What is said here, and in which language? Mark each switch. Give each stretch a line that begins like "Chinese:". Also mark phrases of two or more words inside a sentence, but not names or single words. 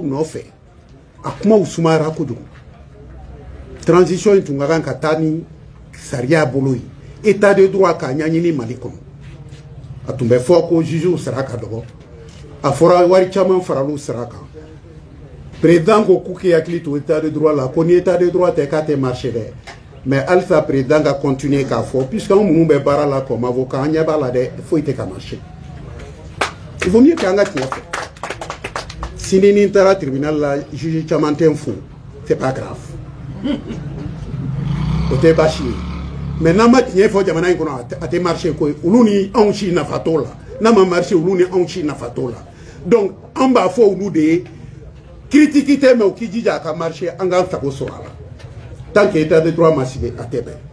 Bambara: nɔfɛ a kumaw sumayara kojugu transition in tun ka kan ka taa ni sariya bolo ye
French: état de droit
Bambara: k'a ɲɛɲini Mali kɔnɔ a tun bɛ fɔ ko jugew sara ka dɔgɔ a fɔra wari caman faral'u sara kan président ko k'u k'i hakili to
French: état de droit
Bambara: la ko ni
French: état de droit
Bambara: tɛ k'a tɛ marché dɛ mais halisa président ka continuer k'a fɔ puisque anw minnu bɛ baara la
French: comme avocat
Bambara: an ɲɛ b'a la dɛ foyi tɛ ka marché
French: il vaut mieux
Bambara: k'an ka tiɲɛ fɔ sini ni n taara tribunal la juge caman tɛ n fo
French: c'est pas grave
Bambara: o tɛ baasi ye mais n'an ma tiɲɛ fɔ jamana in kɔnɔ a tɛ marché koyi olu ni anw si nafa t'o la n'a ma marché olu ni anw si nafa t'o la donc an b'a fɔ olu de ye critique tɛ mais u k'i jija a ka marché an k'an sago sɔrɔ a la
French: tant que état de droit
Bambara: ma sigi a tɛ bɛn